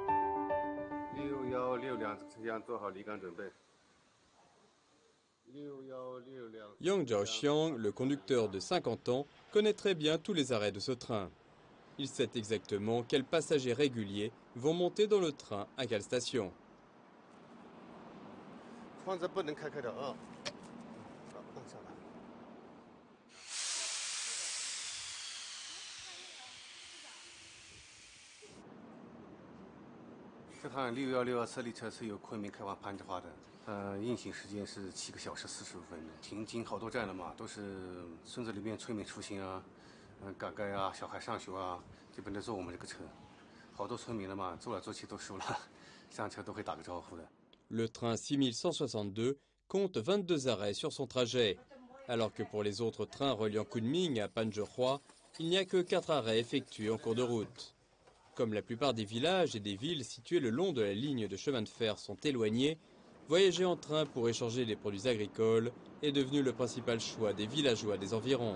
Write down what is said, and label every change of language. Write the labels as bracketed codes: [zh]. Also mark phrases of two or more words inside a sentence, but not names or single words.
[fr] Yang Zhaoxiang, le conducteur de 50 ans, connaît très bien tous les arrêts de ce train. Il sait exactement quels passagers réguliers vont monter dans le train à quelle station. [zh] 方子不能开的啊，放下来。这趟616车列车是由昆明开往攀枝花的，运行时间是7个小时45分，停经好多站了嘛，都是村子里面村民出行啊。赶街啊，小孩上学啊，基本都坐我们这个车。好多村民了嘛，坐来坐去都熟了，上车都会打个招呼的。 [fr] Le train 6162 compte 22 arrêts sur son trajet, alors que pour les autres trains reliant Kunming à Panzhihua, il n'y a que 4 arrêts effectués en cours de route. Comme la plupart des villages et des villes situés le long de la ligne de chemin de fer sont éloignés, voyager en train pour échanger des produits agricoles est devenu le principal choix des villageois des environs.